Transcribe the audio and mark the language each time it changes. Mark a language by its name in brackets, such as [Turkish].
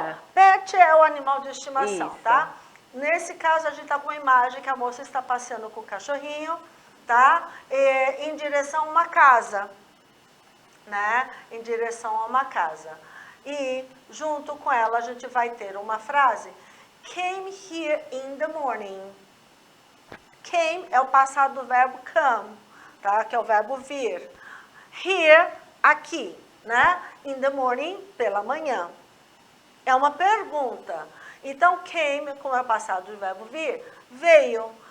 [Portuguese] Bom, pet é o animal de estimação, Isso. tá? Nesse caso, a gente tá com uma imagem que a moça está passeando com o cachorrinho, tá? Em direção a uma casa, né? Em direção a uma casa. E, junto com ela, a gente vai ter uma frase. [English] Came here in the morning. [Portuguese] Came é o passado do verbo come, tá? Que é o verbo vir. Here, aqui, né? [English] In the morning, [Portuguese] pela manhã. É uma pergunta. Então, came, como é o passado do verbo vir, veio.